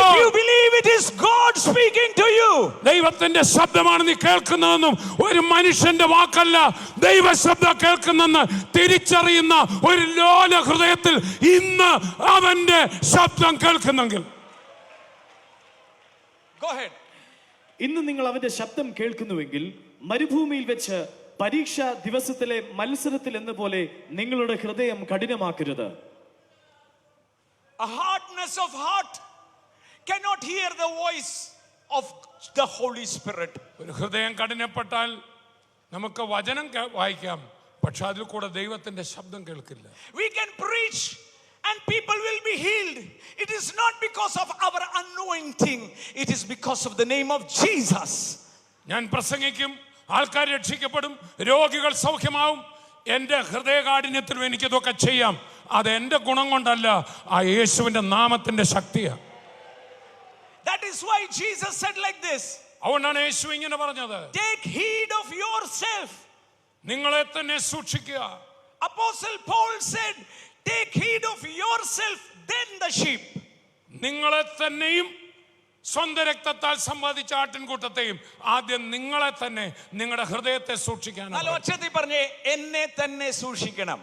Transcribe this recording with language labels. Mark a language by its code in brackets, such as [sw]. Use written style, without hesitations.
[en] if you believe it is God speaking to you, [ml] ദൈവത്തിന്റെ ശബ്ദമാണ് നീ കേൾക്കുന്നതെന്നും ഒരു മനുഷ്യന്റെ വാക്കല്ല ദൈവ ശബ്ദം കേൾക്കുന്നെന്ന് തിരിച്ചറിയുന്ന ഒരു ലോല ഹൃദയത്തിൽ ഇന്ന് അവന്റെ ശബ്ദം കേൾക്കുന്നെങ്കിൽ, [en] go ahead. [ml] ഇന്ന് നിങ്ങൾ അവന്റെ ശബ്ദം കേൾക്കുന്നുവെങ്കിൽ, മരുഭൂമിയിൽ വെച്ച് പരീക്ഷാ ദിവസത്തിലെ മത്സരത്തിൽ എന്ന പോലെ നിങ്ങളുടെ ഹൃദയം കഠിനമാക്കരുത്. [en] A hardness of heart cannot hear the voice of the Holy Spirit. [ml] ഒരു ഹൃദയം കഠിനപ്പെട്ടാൽ നമുക്ക് വചനം വായിക്കാം, പക്ഷെ അതിൽ കൂടെ ദൈവത്തിന്റെ ശബ്ദം കേൾക്കില്ല. [en] We can preach and people will be healed. It is not because of our anointing, it is because of the name of Jesus. [ml] ഞാൻ പ്രസംഗിക്കും, ആൾക്കാർ രക്ഷിക്കപ്പെടും, രോഗികൾ സൗഖ്യമാവും. എൻ്റെ ഹൃദയകാഠിന്യത്തിലും എനിക്കിതൊക്കെ ചെയ്യാം. അത് എൻ്റെ ഗുണം കൊണ്ടല്ല, ആ യേശുവിൻ്റെ നാമത്തിൻ്റെ ശക്തിയാണ്. [en] That is why Jesus said like this. [ml] അതുകൊണ്ടാണ് യേശു ഇങ്ങനെ പറഞ്ഞത്, [en] Take heed of yourself. [ml] നിങ്ങളെ തന്നെ സൂക്ഷിക്കുക. [en] Apostle Paul said, take heed of yourself, then the sheep. [ml] നിങ്ങളെ തന്നെയും സ്വന്തം രക്തത്താൽ സമ്പാദിച്ച ആട്ടിൻകൂട്ടത്തെയും ആദ്യം നിങ്ങളെ തന്നെ, നിങ്ങളുടെ ഹൃദയത്തെ സൂക്ഷിക്കാനാണ്. നല്ല ഒച്ചത്തിൽ പറഞ്ഞേ, എന്നെ തന്നെ സൂക്ഷിക്കണം.